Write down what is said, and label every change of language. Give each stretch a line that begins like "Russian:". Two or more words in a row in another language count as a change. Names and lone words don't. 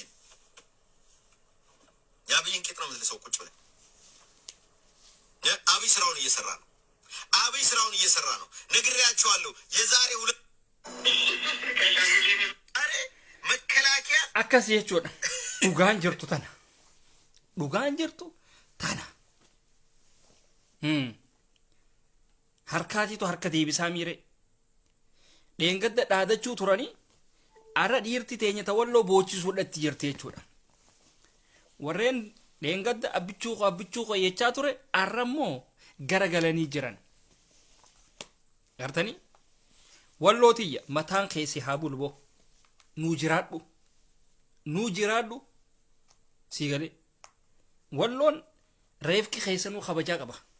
Amharic: ያብይን ቂጥ ነው የምትልሰው ቁጭ ብለህ አብይ ስራውን እየሰራ ነው ነግሬያቸዋለሁ የዛሬ ሁለት አሬ መከላከያ
Oromo: akkas jechuudha dhugaan jirtu tana harkaatiitu harka deebisaa miire dheengadda dhaadachuu turanii arra dhiirti teenya tawalloo boochisudhatti jirti jechuudha warreen dheengadda abbichuu ko jechaa ture arrammoo garagalanii jiran gartanii wallootiyya mataan keessi haa bulboo nuu jiraadhu sigalee walloon reefki keessanuu kabajaa qaba